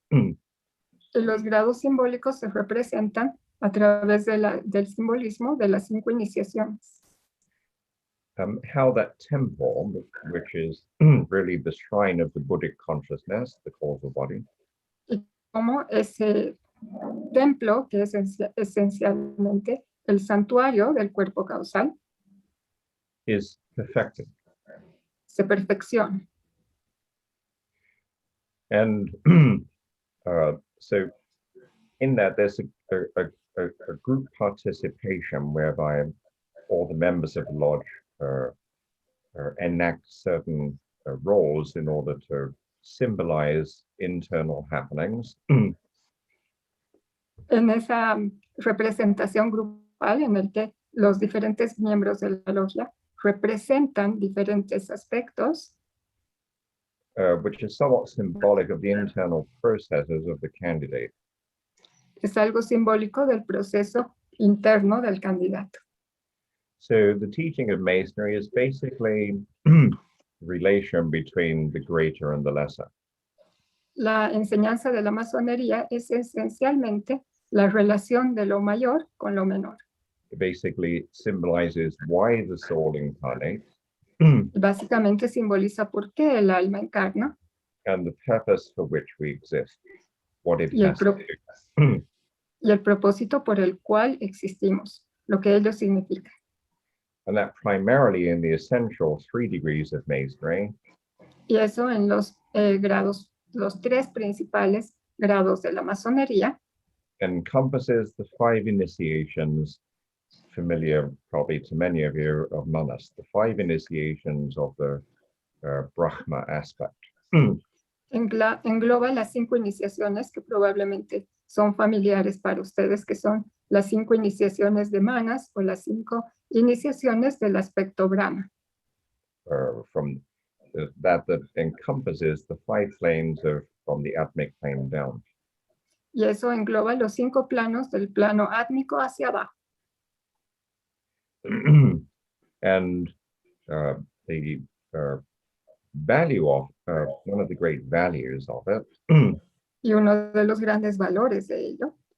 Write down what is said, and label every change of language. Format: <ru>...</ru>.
<es>Y los grados simbólicos se representan a través del simbolismo de las 5 iniciaciones.</es> <en>How that temple, which is really the shrine of the Buddhic consciousness, the causal body,</en> <es>Y cómo ese templo, que es esencialmente el santuario del cuerpo causal,</es> <en>is perfected.</en> <es>se perfecciona.</es> <en>And so in that there's a group participation whereby all the members of the lodge enact certain roles in order to symbolize internal happenings.</en> <es>En esa representación grupal en el que los diferentes miembros de la logia representan diferentes aspectos,</es> <en>which is somewhat symbolic of the internal processes of the candidate.</en> <es>es algo simbólico del proceso interno del candidato.</es> <en>So the teaching of Masonry is basically the relation between the greater and the lesser.</en> <es>La enseñanza de la masonería es esencialmente la relación de lo mayor con lo menor.</es> <en>It basically symbolizes why the soul incarnates</en> <es>Básicamente simboliza por qué el alma encarna</es> <en>and the purpose for which we exist, what it</en> <es>y el,</es> <en>has to do.</en> <es>y el propósito por el cual existimos, lo que ello significa.</es> <en>And that primarily in the essential 3 degrees of Masonry,</en> <es>Y eso en los grados, los 3 principales grados de la masonería,</es> <en>encompasses the 5 initiations familiar probably to many of you among us, the 5 initiations of the Brahma aspect.</en> <es>engloba las 5 iniciaciones que probablemente son familiares para ustedes, que son las 5 iniciaciones de manas o las 5 iniciaciones del aspecto Brahma.</es> <en>From that encompasses the 5 planes from the Atmic plane down.</en> <es>Y eso engloba los 5 planos del plano átmico hacia abajo.</es> <en>And the value of, one of the great values of it,</en> <es>Y uno de los grandes valores de ello,</es>